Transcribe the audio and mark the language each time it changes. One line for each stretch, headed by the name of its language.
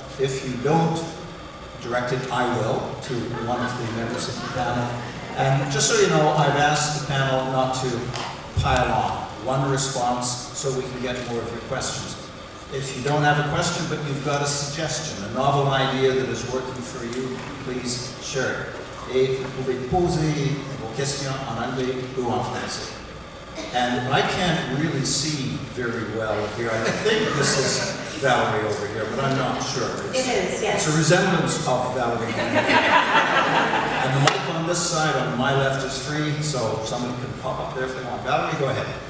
English: If you don't direct it, I will, to one of the members of the panel. And just so you know, I've asked the panel not to pile on. 1 response so we can get more of your questions. If you don't have a question, but you've got a suggestion, a novel idea that is working for you, please share it.
French: Et vous pouvez poser vos questions en anglais ou en français.
English: And I can't really see very well here. I think this is Valerie over here, but I'm not sure. It is, yes. It's a resemblance of Valerie. And the mic on this side, on my left, is free, so somebody can pop up there if they want. Valerie, go ahead.